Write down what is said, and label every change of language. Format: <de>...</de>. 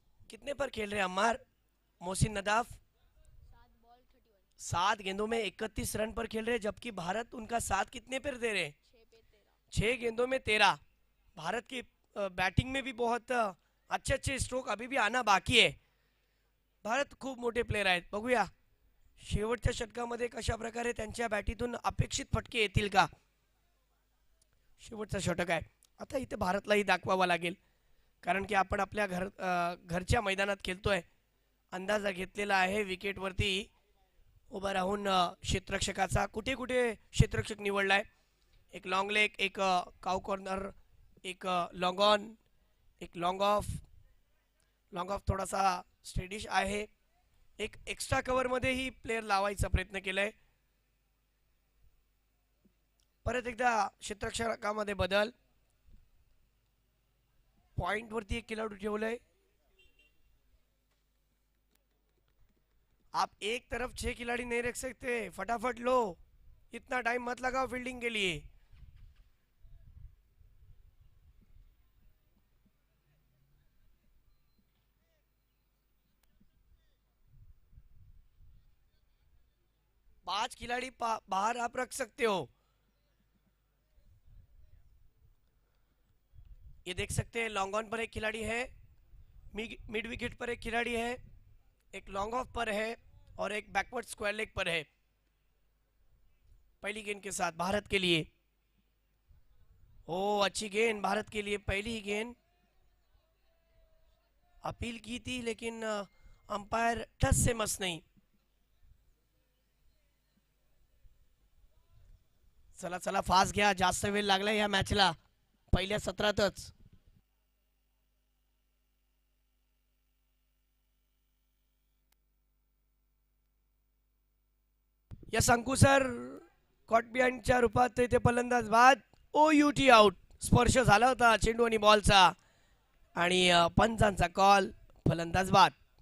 <hi>कितने पर खेल रहे हैं अम्मार? मोहसिन नदाफ 7 गेंदों में 31 रन पर खेल रहे हैं, जबकि भारत उनका साथ कितने पर दे रहे हैं? 6 गेंदों में 13। भारत की बैटिंग में भी बहुत अच्छे अच्छे स्ट्रोक अभी भी आना बाकी आहे।</hi> <mr>भारत खूप मोठे प्लेयर आहेत, बघूया शेवटच्या षटकामध्ये कशा प्रकारे त्यांच्या बॅटीतून अपेक्षित फटके येतील का। शेवटचा षटक आहे आता, इथे भारतलाही दाखवावा लागेल कारण की आपण आपल्या घरच्या मैदानात खेळतोय। अंदाजा घेतलेला आहे विकेटवरती उभा राहून क्षेत्ररक्षकाचा, कुठे कुठे क्षेत्ररक्षक निवडलाय, एक लॉन्ग लेग, एक काउ कॉर्नर, एक लॉन्ग ऑन, एक लॉन्ग ऑफ थोडासा स्टेडिश आहे, एक एक्स्ट्रा कव्हर मध्येही प्लेयर लावायचा प्रयत्न केलाय। परत एकदा क्षेत्ररक्षकामध्ये बदल, पॉइंट वरती एक खिलाडू ठेवलाय।</mr> <hi>आप एक तरफ 6 खिलाड़ी नहीं रख सकते, फटाफट लो, इतना टाइम मत लगाओ फील्डिंग के लिए। पांच खिलाड़ी बाहर आप रख सकते हो। ये देख सकते हैं लॉन्ग ऑन पर एक खिलाड़ी है, मिड विकेट पर एक खिलाड़ी है, एक लॉन्ग ऑफ पर है और एक बैकवर्ड स्क्वायर लेग पर है। पहली गेंद के साथ भारत के लिए, ओ अच्छी गेंद भारत के लिए, पहली ही गेंद। अपील की थी लेकिन अंपायर ठस से मस नहीं।</hi> <mr>चला चला फास्ट घ्या, जास्त वेळ लागला या मॅचला पहिल्या सत्रातच। या संकुसर कॉट बिहाइंडच्या रूपात इथे फलंदाज बाद, OUT आउट, स्पर्श झाला होता चेंडू आणि बॉलचा आणि पंचांचा कॉल, फलंदाज बाद।</mr>